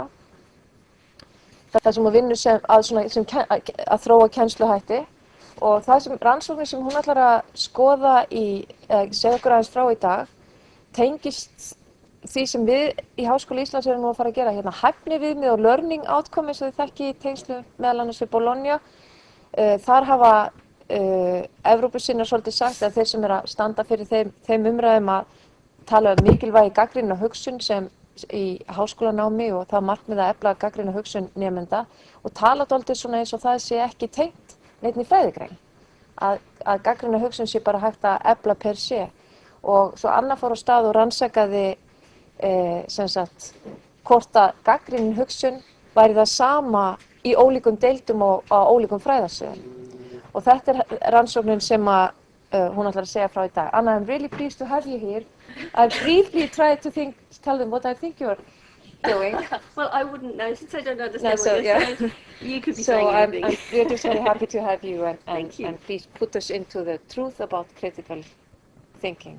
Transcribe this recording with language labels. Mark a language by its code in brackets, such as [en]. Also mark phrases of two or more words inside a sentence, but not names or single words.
[is] Það sem hún vinnur að þróa kennsluhætti. Og það sem rannsóknir sem hún ætlar að skoða segja okkur aðeins frá í dag, tengist því sem við í Háskóla Íslands erum nú að fara að gera. Hæfniviðmið og [en] learning outcome [is] eins og þið þekki í tengslu meðal annars við Bologna. Þar hafa Evrópusinnar svolítið sagt að þeir sem að standa fyrir þeim umræðum að tala um mikilvægi gagnrýna hugsun sem í háskólanámi og það markmið að efla gagnrýna hugsun nemenda og tala dálítið svona eins og það sé ekki tengt neinni fræðigrein. Að gagnrýna hugsun sé bara hægt að efla [la] per se. [is] Og svo Anna fór á stað og rannsakaði hvort að gagnrýnin hugsun væri það sama í ólíkum deildum og á ólíkum fræðasviðum. Og þetta rannsóknin sem hún ætlar að segja frá í dag. Anna, [en] I'm really pleased to have you here. I briefly tried to tell them what I think you're doing. Well, I wouldn't know since I don't understand what you're saying. You could be saying anything. So we're just very happy to have you Thank you. And please put us into the truth about critical thinking.